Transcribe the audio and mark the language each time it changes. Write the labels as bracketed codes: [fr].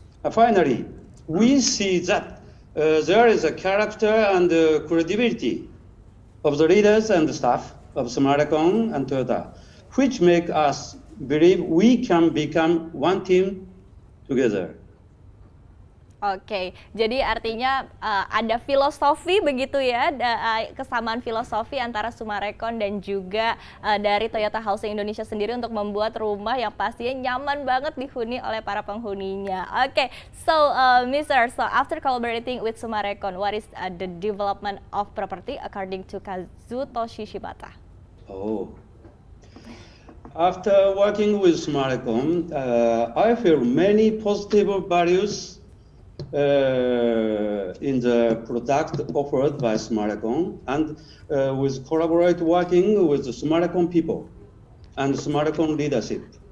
[en] Finally, we see that there is a character and credibility of the leaders and the staff of Summarecon and Toyota, which make us believe we can become one team together. [id] Oke, jadi artinya ada filosofi begitu ya, kesamaan filosofi antara Summarecon dan juga dari Toyota Housing Indonesia sendiri untuk membuat rumah yang pastinya nyaman banget dihuni oleh para penghuninya. [en] Oke, so so after collaborating with Summarecon, what is the development of property according to Kazutoshi Shibata? Oh. After working with Summarecon, I feel many positive values in the product offered by Summarecon, and with collaborate working with the Summarecon people and Summarecon leadership.